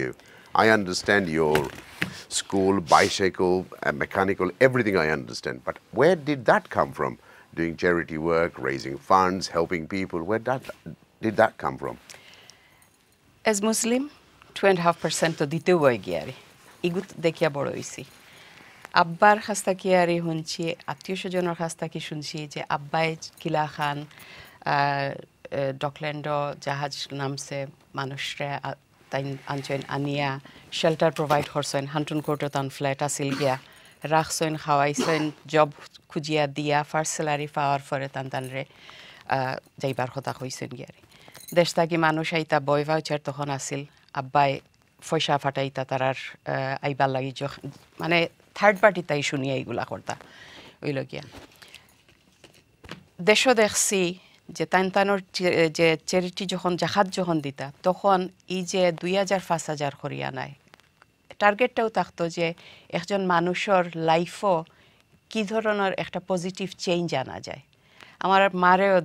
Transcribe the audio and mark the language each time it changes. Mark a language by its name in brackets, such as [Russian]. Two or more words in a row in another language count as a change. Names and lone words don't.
[English] I understand your school, bicycle, mechanical, everything I understand. But where did that come from? Doing charity work, raising funds, helping people, where did that come from? As Muslim, [Sylheti] 2.5% তো দিতে হয় গিয়ারি. ইগুত দেখিয়া বড় হইছি. আব্বার হাস্তা কিয়ারি হুনছি, আত্তিয় স্বজনের হাস্তা কি শুনছি যে আব্বাই Kila Khan Docklando জাহাজ নামসে মানুষরে তাইন আনছইন আনিয়া [English] shelter provide [Sylheti] করসইন হানতুন কত তান flat আছিল গিয়া রাখসইন খাওয়াইসইন job খুজিয়া দিয়া [English] first salary [Sylheti] পাওয়ার ফরে তান তানরে যাইবার খতা হইসেন গিয়ারি. দেশটা কি মানুষ আইতা বয় voucher তখন আছিল আব্বাই পয়সা ফাটাইতা তারার আইবার লাগি মানে [English] third party [Sylheti] তাই শুনিয়া এইগুলা করতা ওইল গিয়া দেশও দেখছি যে তানতানোর যে চ্যারিটি যখন জাহাজ যখন দিতা তখন এই যে 2000-5000 করিয়া নাই টার্গেটটাও থাকতো যে একজন মানুষের লাইফও কি ধরনের একটা [English] positive change [Sylheti] আনা যায় আমার মারেও